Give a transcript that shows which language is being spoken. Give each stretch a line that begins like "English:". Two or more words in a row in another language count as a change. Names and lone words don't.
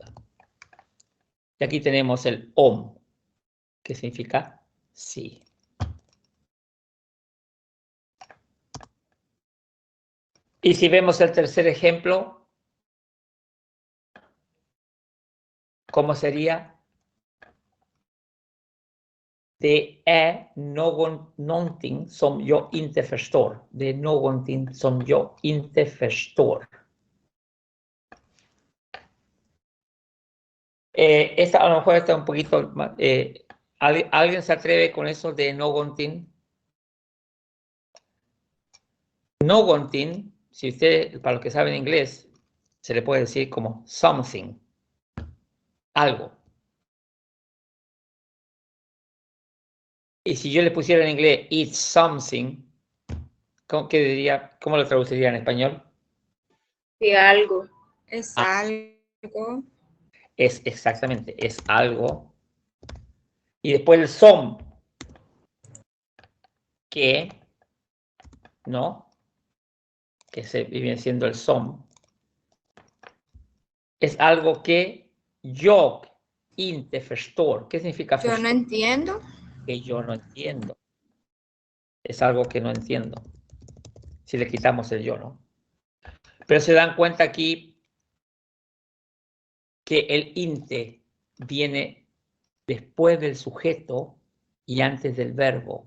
Spanish: Y aquí tenemos el om, que significa sí. Y si vemos el tercer ejemplo, ¿cómo sería?
Swedish: Det är någonting som jag inte förstår. Det är någonting som jag inte förstår.
Spanish: Esta a lo mejor está un poquito más. ¿Alguien se atreve con eso de någonting? Någonting, si usted, para los que saben inglés, se le puede decir como something. Algo. Y si yo le pusiera en inglés
English: it's something,
Spanish: ¿cómo lo traduciría en español? Sí, algo. Es algo. Es exactamente, es algo. Y después el som, que, ¿no? Que se viene siendo el som. Es algo que yo
Swedish: inte förstår.
Spanish: ¿Qué significa Yo förstår? no entiendo. Que yo no entiendo. Es algo que no entiendo. Si le quitamos el yo, ¿no? Pero se dan cuenta aquí que el inte viene después del sujeto y antes del verbo.